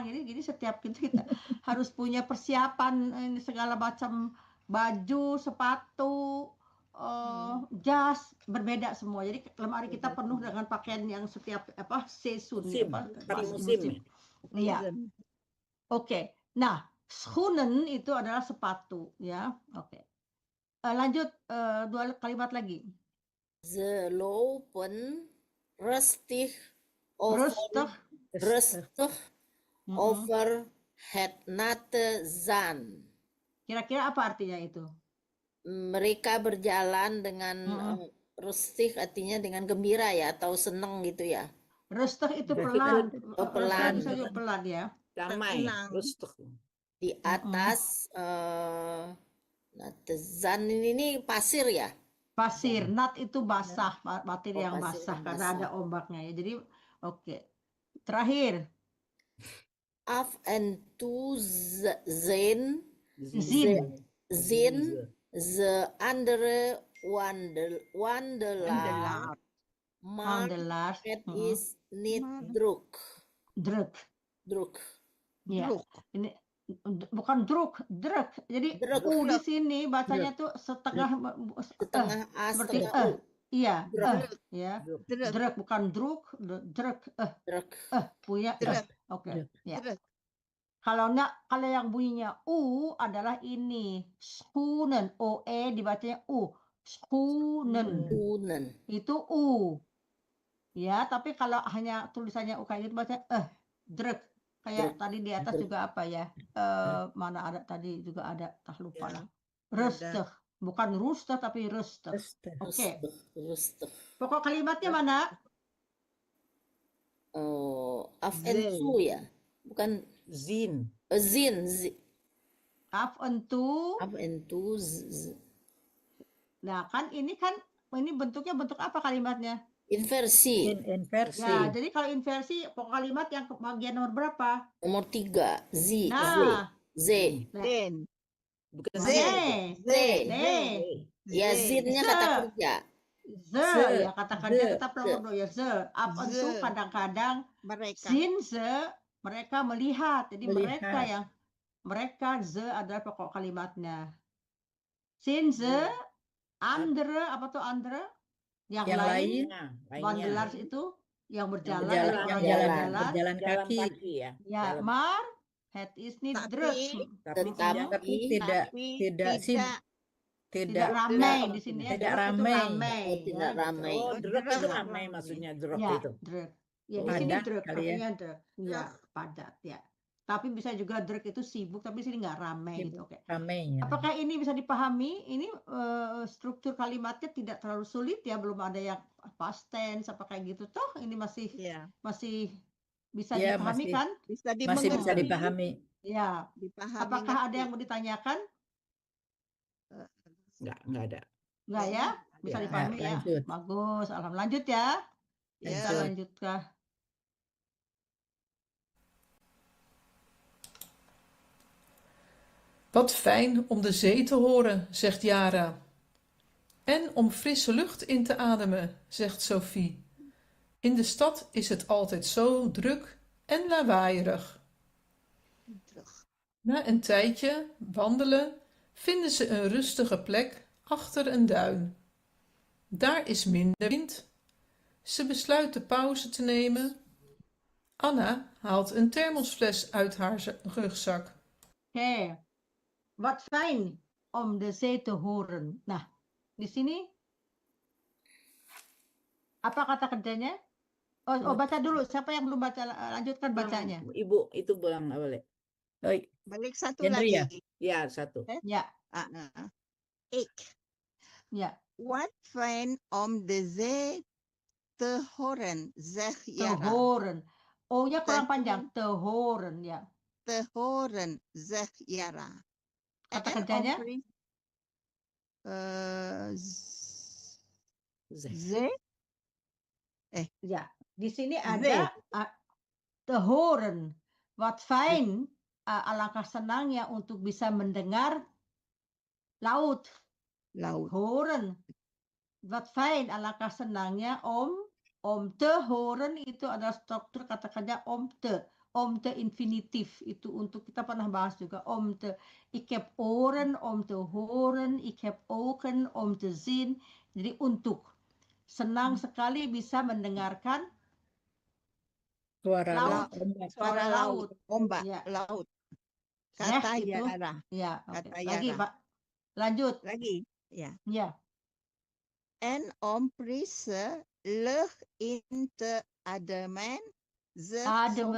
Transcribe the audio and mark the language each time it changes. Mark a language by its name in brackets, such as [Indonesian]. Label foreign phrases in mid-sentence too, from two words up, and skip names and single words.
[Indonesian] Jadi setiap kita harus punya persiapan segala macam baju, sepatu, jas berbeda semua. Jadi lemari kita penuh dengan pakaian yang setiap season musim. Iya. Oke. Nah, schoenen itu adalah sepatu ya. Oke. Lanjut 2 kalimat lagi. [Dutch] Ze lopen rustig over het natte zand. [Indonesian] Kira-kira apa artinya itu? Mereka berjalan dengan Mm-mm. rustig artinya dengan gembira ya atau seneng gitu ya. Rustig itu Berarti pelan. Oh, Rustig pelan. bisa juga pelan ya. damai, Tenang. rustuk. Di atas Natezan ini pasir ya. Pasir, nat itu basah, materi Oh, yang pasir basah yang karena ada basah. ombaknya ya. Jadi oke. Terakhir, [Dutch] Af en toe zijn zin. zin ze andere wandelaar, Wandelaar. maar Wandelaars. het is niet Maar druk. [Indonesian] Druk. Ya. druk. Ini bukan druk, druk. Jadi Druk. u di sini bacanya tuh setengah Setengah A, seperti setengah U. Iya, Druk. ya. Druk. Druk bukan druk, druk, Druk. punya Druk. Oke, ya. Druk. Kalau yang bunyinya u adalah ini, schoenen, OE dibacanya u, schoenen. Schoenen. Itu u. Ya, tapi kalau hanya tulisannya u kayak gitu bacanya druk. Kayak Druk. tadi di atas Druk. juga apa ya? Mana ada tadi juga ada, lupa Ya, lah. Rustig, bukan rustig tapi rustig. Rustig. Oke. Rustig. Pokok kalimatnya mana? [Dutch] Oh, af en Zin. [Indonesian] toe ya. Bukan Zin. zin. [Dutch] Af en toe. Af en toe. [Indonesian] Nah, ini bentuknya bentuk apa kalimatnya? Inversi. Inversi. Ya, jadi kalau inversi pokok kalimat yang bagian nomor berapa? Nomor 3. Z. Nah, Z. Zin. Bukan Z. Z. Z. Ya, zinnya Z. kata kerja. Ze, ya katakannya ze, tetap nomor 2 ya ze. [Dutch] Af en toe [Indonesian] Ze. kadang-kadang Mereka. [Dutch] sin ze, [Indonesian] mereka melihat. Jadi Melihat. mereka ze adalah pokok kalimatnya. [Dutch] Sin ze, andere, [Indonesian] apa tuh andere? Yang lain. Nah, Wandelaars itu yang berjalan, berjalan, orang yang berjalan. Berjalan jalan kaki. kaki ya. Ya, Jalan. [Dutch] maar het is niet [Indonesian] Tapi- druk. Tapi tidak Tidak ramai druk. di sini ya. Tidak Druk itu ramai. ramai. Oh, tidak gitu. ramai. Oh, druk druk. itu ramai maksudnya druk Ya, itu. druk. Ya, di Padat sini druk, kali ya. artinya druk. Ya, padat ya. Tapi bisa juga druk itu sibuk, tapi di sini nggak ramai gitu. Oke. Ramai ya. Apakah ini bisa dipahami? Ini struktur kalimatnya tidak terlalu sulit ya, belum ada yang [English] past tense [Indonesian] apa kayak gitu. Toh ini masih Ya, bisa Ya, dipahami masih- kan? bisa Masih bisa dimengerti. dipahami. Ya. Dipahami. Apakah ada ngerti. yang mau ditanyakan? Enggak ada. Enggak ya? Bisa Ya, dipahami ya? lanjut. Bagus. Alhamdulillah. Lanjut ya. Ya. Kita lanjutkah? [Dutch] Wat fijn om de zee te horen, zegt Yara. En om frisse lucht in te ademen, zegt Sophie. In de stad is het altijd zo druk en lawaaierig. Terug. Na een tijdje wandelen vinden ze een rustige plek achter een duin. Daar is minder wind. Ze besluiten pauze te nemen. Anna haalt een thermosfles uit haar rugzak. [Indonesian] Oke. [Dutch] Wat fijn om de zee te horen. [Indonesian] Nah, di sini apa kata kerjanya? Oh, baca dulu. Siapa yang belum baca? Lanjutkan bacanya. Ibu itu bilang boleh. Baik. Balik satu Henry lagi. ya? Ya, satu. Ya, Ik. ya. [Dutch] Wat fijn om de zee te horen, zegt [Indonesian] Te Yara. horen. O-nya kurang Te panjang. [Dutch] Te horen, ya. Te horen, zegt Yara. [Indonesian] Kata En kerjanya? om pri- Zeh. zee? Ya, di sini Zee. ada [Dutch] te horen. Wat fijn, [Indonesian] alangkah senangnya untuk bisa mendengar laut. Laut. [Dutch] Horen. Wat fijn, [Indonesian] alangkah senangnya [Dutch] om te horen [Indonesian] itu adalah struktur kata kerja [Dutch] om te. Om te [Indonesian] infinitif itu untuk kita pernah bahas juga [Dutch] om te. Ik heb oren om te horen, ik heb ogen om te zien. [Indonesian] Jadi untuk senang sekali bisa mendengarkan Suara laut. ombak. Suara laut. Ombak. Ya. Laut. Zeh Kata itu. Yara. Ya, oke. Kata Lagi, Yara. Pak. Lanjut. Lagi. Ya. Ya. [Dutch] En om frisse lucht in te ademen, zegt